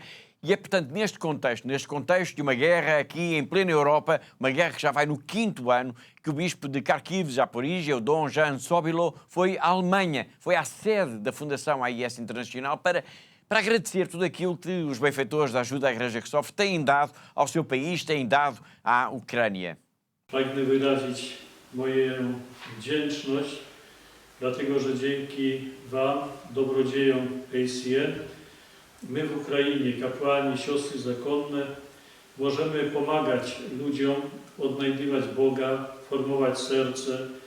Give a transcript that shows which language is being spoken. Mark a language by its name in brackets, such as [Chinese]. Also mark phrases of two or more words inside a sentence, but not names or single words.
[Portuguese] E é, portanto, neste contexto de uma guerra aqui em plena Europa, uma guerra que já vai no 5º ano, que o bispo de Kharkiv, Zaporizhia, o Dom Jan Sobilo, foi à Alemanha, foi à sede da Fundação AIS Internacional para agradecer tudo aquilo que os benfeitores da ajuda à Igreja que sofre têm dado ao seu país, têm dado à Ucrânia. [Polish] Pragnę wyrazić moją wdzięczność, dlatego że dzięki Wam, dobrodziejom ACN, my w Ukrainie, kapłani, siostry zakonne, możemy pomagać ludziom odnajdywać Boga, formować serce,